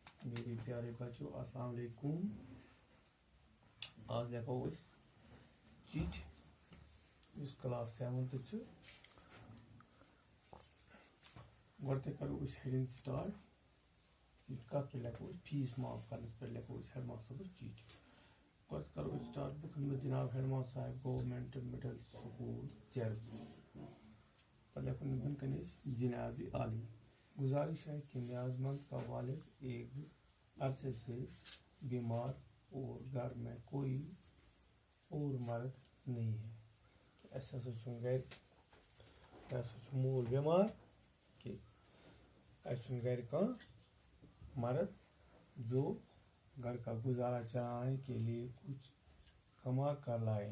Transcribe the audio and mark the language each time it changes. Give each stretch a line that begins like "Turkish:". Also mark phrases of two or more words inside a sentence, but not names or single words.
Urdu: میرے پیارے بچوں السلام علیکم.
Kashmiri: آج لیکھو أسۍ چِٹھۍ یُس کلاس 7th چھُ. گۄڈٕ کرو أسۍ ہیڈنگ سٹارٹ. کتھ پٮ۪ٹھ لیکھو أسۍ فیس معاف کرنس پٮ۪ٹھ لیکھو أسۍ
English: head master
Kashmiri: صٲبس چِٹھۍ. گۄڈٕ کرو أسۍ سٹارٹ بُکن منٛز جناب
English: head master
Kashmiri: صاحب گورمنٹ مڈل سکول چر. پتہٕ لیکھو بۄن کن أسۍ جناب عالی.
Urdu: گزارش ہے کہ نیاز مند کا والد ایک عرصے سے بیمار اور گھر میں کوئی اور مرد نہیں ہے. ایسا مول بیمار کہ گھر کا مرد جو گھر کا گزارا چلانے کے لیے کچھ کما کر لائے.